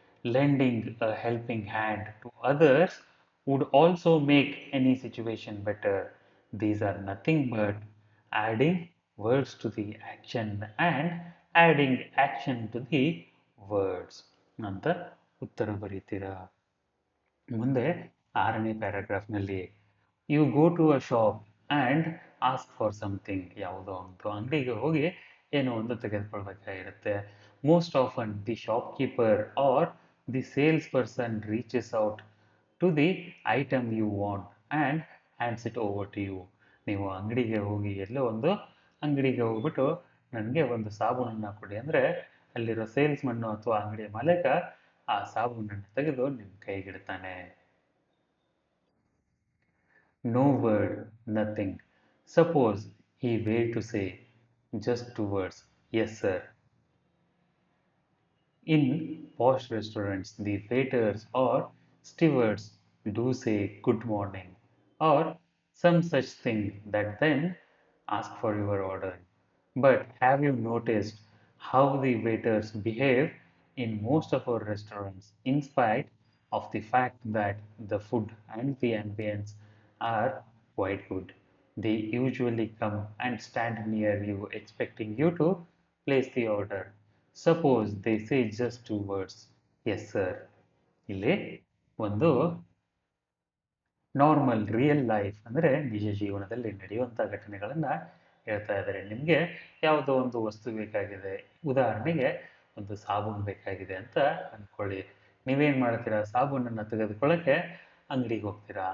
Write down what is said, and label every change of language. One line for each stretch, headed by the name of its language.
English: Lending a helping hand to others would also make any situation better. These are nothing but adding words to the action and adding action to the words
Kannada: ಅಂತ ಉತ್ತರ ಬರೀತೀರಾ. ಮುಂದೆ ಆರನೇ ಪ್ಯಾರಾಗ್ರಾಫ್ನಲ್ಲಿ
English: you go to a shop and ask for something,
Kannada: ಯಾವುದೋ ಒಂದು ಅಂಗಡಿಗೆ ಹೋಗಿ ಏನೋ ಒಂದು ತೆಗೆದುಕೊಳ್ಬೇಕಾಗಿರುತ್ತೆ.
English: Most often the shopkeeper or the salesperson reaches out to the item you want and hands it over to you.
Kannada: ನೀವು ಅಂಗಡಿಗೆ ಹೋಗಿ ಎಲ್ಲೋ ಒಂದು ಅಂಗಡಿಗೆ ಹೋಗ್ಬಿಟ್ಟು ನನಗೆ ಒಂದು ಸಾಬೂನನ್ನು ಕೊಡಿ ಅಂದರೆ ಅಲ್ಲಿರೋ ಸೇಲ್ಸ್ಮನ್ನು ಅಥವಾ ಅಂಗಡಿಯ ಮಾಲೀಕ ಆ ಸಾಬೂನನ್ನು ತೆಗೆದು ನಿಮ್ಮ ಕೈಗಿಡ್ತಾನೆ.
English: No word, nothing. Suppose he were to say just 2 words, yes sir. In posh restaurants, the waiters or stewards do say good morning or some such thing that then ask for your order. But have you noticed how the waiters behave in most of our restaurants, in spite of the fact that the food and the ambience are quite good? They usually come and stand near you, expecting you to place the order. Suppose they say just 2 words, yes sir.
Kannada: ಇಲ್ಲಿ ಒಂದು normal real life ಅಂದರೆ ನಿಜ ಜೀವನದಲ್ಲಿ ನಡೆಯುವಂಥ ಘಟನೆಗಳನ್ನು ಹೇಳ್ತಾ ಇದ್ದಾರೆ. ನಿಮಗೆ ಯಾವುದೋ ಒಂದು ವಸ್ತು ಬೇಕಾಗಿದೆ, ಉದಾಹರಣೆಗೆ ಒಂದು ಸಾಬೂನು ಬೇಕಾಗಿದೆ ಅಂತ ಅಂದ್ಕೊಳ್ಳಿ. ನೀವೇನು ಮಾಡ್ತೀರಾ, ಸಾಬೂನನ್ನು ತೆಗೆದುಕೊಳ್ಳೋಕ್ಕೆ ಅಂಗಡಿಗೆ ಹೋಗ್ತೀರಾ.